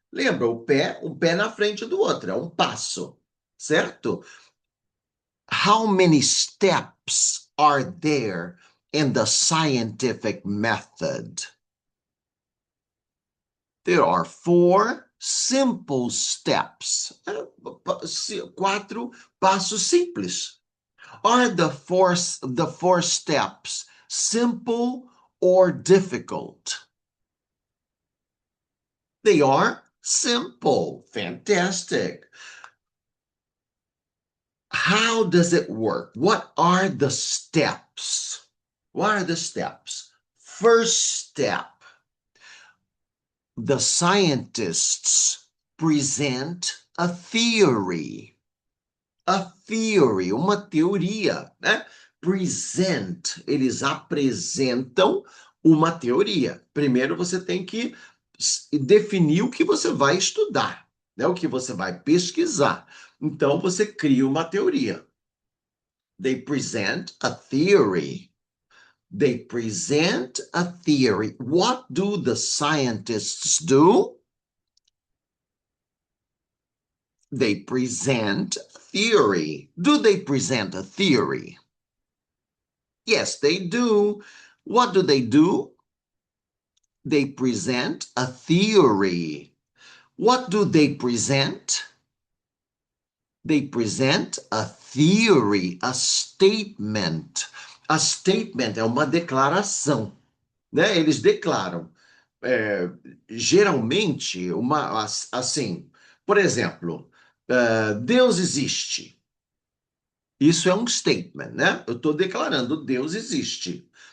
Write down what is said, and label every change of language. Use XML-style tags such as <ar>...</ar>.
<pt>Lembra, um pé na frente do outro, é passo, certo?</pt> <en>How many steps are there in the scientific method? There are 4 simple steps. 4 passos simples. Are the four steps simple or difficult? They are simple. Fantastic. How does it work? What are the steps? What are the steps? First step, the scientists present a theory. A theory,</en> <pt>uma teoria, né? Present, eles apresentam uma teoria. Primeiro você tem que definir o que você vai estudar, né? O que você vai pesquisar. Então você cria uma teoria.</pt> <en>They present a theory. They present a theory. What do the scientists do? They present a theory. Do they present a theory? Yes, they do. What do? They present a theory. What do they present? They present a theory, a statement.</en> <pt>A statement é uma declaração, né? Eles declaram, geralmente, assim, por exemplo, Deus existe. Isso é um statement, né? Eu estou declarando, Deus existe.</pt>